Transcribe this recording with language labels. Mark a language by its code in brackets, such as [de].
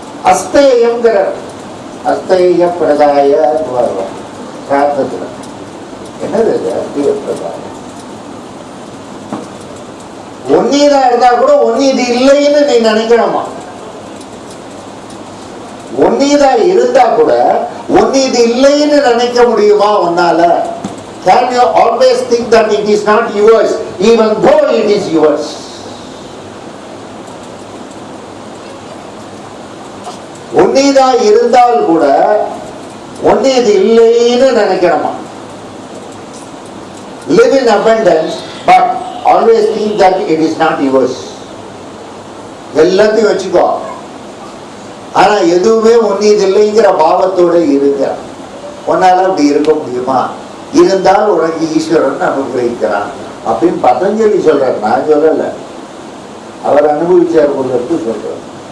[ta] அஸ்தேயங்கிற அஸ்தேய பிரதாய பிரார்த்தத்துல என்னது அஸ்தேய பிரதாயம்? ஒன்னீதா இருந்தா கூட ஒன்னீது இல்லைன்னு நீ நினைக்கணுமா? ஒன்னீதா இருந்தா கூட ஒன்னீது இல்லைன்னு நினைக்க முடியுமா உன்னால? [en] Can you always think that it is not yours even though it is yours? [ta] ஒன்னீதா இருந்தால் கூட ஒன்னீது இல்லைன்னு நினைக்கணுமா? [en] Live in abundance but always think that it is not yours. [ta] எல்லாத்தையும் வச்சுக்கோ, ஆனா எதுவுமே ஒன்னீது இல்லைங்கிற பாவத்தோட இருங்க. உன்னால அப்படி இருக்க முடியுமா? இருந்தால் உனக்கு ஈஸ்வரன் அனுகிரகிக்கிறான் அப்படின்னு பதஞ்சலி சொல்றார், நான் சொல்லல, அவர் அனுபவிச்சார் பொருளுக்கு சொல்றார்.